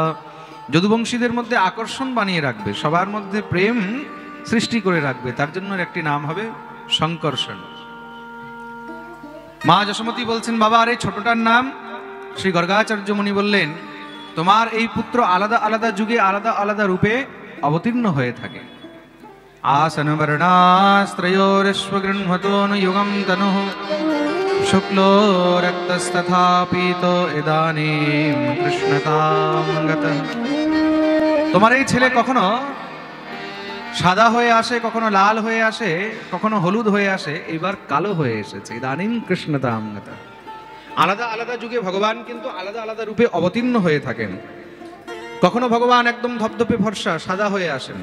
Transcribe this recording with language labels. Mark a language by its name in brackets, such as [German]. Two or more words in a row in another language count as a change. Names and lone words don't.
[Bangla] যদুবংশীদের মধ্যে আকর্ষণ বানিয়ে রাখবে, সবার মধ্যে প্রেম সৃষ্টি করে রাখবে, তার জন্য এর একটি নাম হবে শঙ্কর্ষণ। মা যশোমতী বলছেন, বাবা আর এই ছোটটার নাম? শ্রী গর্গাচার্য মুনি বললেন, তোমার এই পুত্র আলাদা আলাদা যুগে আলাদা আলাদা রূপে অবতীর্ণ হয়ে থাকে। [Sanskrit] आसन वर्णास्त्रयोरिश्वगृह्णतो न युगं तनुः शुक्लो रक्तस्तथा पीतो इदानीं कृष्णतां गतः। [Bangla] তোমার এই ছেলে কখনো সাদা হয়ে আসে, কখনো লাল হয়ে আসে, কখনো হলুদ হয়ে আসে, এবার কালো হয়ে এসেছে। [Sanskrit] ইদানীং কৃষ্ণতাম গতঃ। [Bangla] আলাদা আলাদা যুগে ভগবান কিন্তু আলাদা আলাদা রূপে অবতীর্ণ হয়ে থাকেন। কখনো ভগবান একদম ধপধপে ফর্সা সাদা হয়ে আসেন।